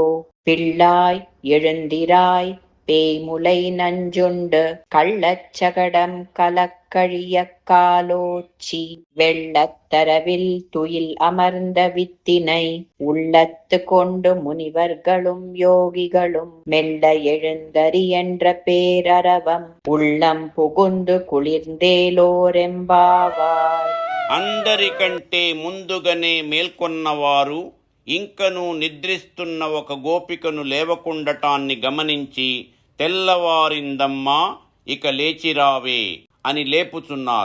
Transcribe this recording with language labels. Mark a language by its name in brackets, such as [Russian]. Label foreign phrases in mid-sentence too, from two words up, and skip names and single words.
[Tamil] பிள்ளாய் எழுந்திராய் பேய்முலை நஞ்சுண்டு கள்ளச்சகடம் கலக்கழியக் காலோச்சி வெள்ளத்தரவில் துயில் அமர்ந்த வித்தினை உள்ளத்து கொண்டு முனிவர்களும் யோகிகளும் மெல்ல எழுந்தறி என்ற பேரரவம் உள்ளம் புகுந்து కుళిర్దేలోరెంబావాయ్. [Telugu] అందరికంటే ముందుగానే మేల్కొన్నవారు ఇంకనూ నిద్రిస్తున్న ఒక గోపికను లేవకుండటాన్ని గమనించి, తెల్లవారిందమ్మా, ఇక లేచిరావే అని లేపుచున్నారు.